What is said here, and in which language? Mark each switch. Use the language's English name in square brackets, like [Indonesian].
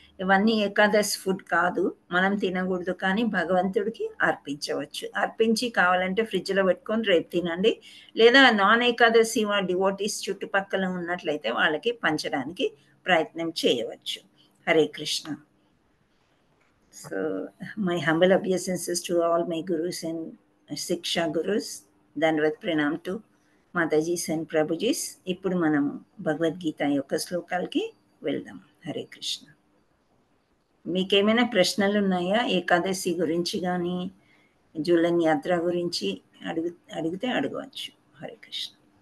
[Telugu] ఇవన్నీ ఏకాదశి ఫుడ్ కాదు, మనం తినకూడదు, కానీ భగవంతుడికి అర్పించవచ్చు. అర్పించి కావాలంటే ఫ్రిడ్జ్లో పెట్టుకొని రేపు తినండి, లేదా నాన్ ఏకాదశి డివోటీస్ చుట్టుపక్కల ఉన్నట్లయితే వాళ్ళకి పంచడానికి ప్రయత్నం చేయవచ్చు. Hare Krishna. [English] So my humble obeisances to all my gurus and Siksha gurus. [Telugu] ధన్యవాద్ Pranam [English] To Matajis and prabhujis. [Telugu] ఇప్పుడు మనము భగవద్గీత యొక్క శ్లోకాలకి వెళ్దాం. హరే కృష్ణ. మీకేమైనా ప్రశ్నలు ఉన్నాయా ఏకాదశి గురించి కానీ జూలన్ యాత్ర గురించి అడిగితే అడగవచ్చు. హరే కృష్ణ.